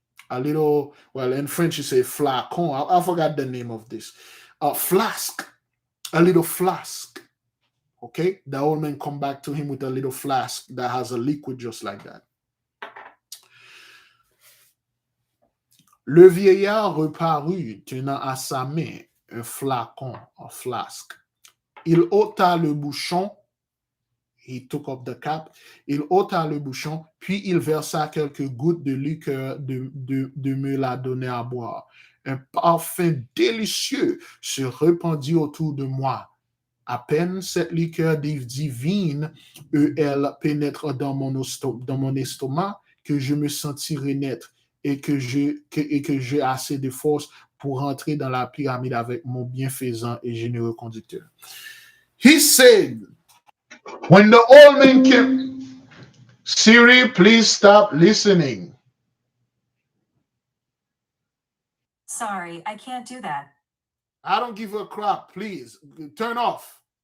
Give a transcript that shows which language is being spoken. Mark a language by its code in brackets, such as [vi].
[en] A little, well, in French you say flacon. I forgot the name of this. A flask. A little flask. Okay, the old man come back to him with a little flask that has a liquid just like that. [fr] Le vieillard reparut tenant à sa main un flacon, un flasque. Il ôta le bouchon, [en] He took up the cap, [fr] il ôta le bouchon, puis il versa quelques gouttes de liqueur de me la donner à boire. Un parfum délicieux se répandit autour de moi. À peine cette liqueur divine, elle pénètre dans mon estomac, que je me sentirai naître et que j'ai assez de force pour rentrer dans la pyramide avec mon bienfaisant et généreux conducteur. [en] He said, when the old man came, Siri, please stop listening. Sorry, I can't do that. I don't give a crap. Please turn off.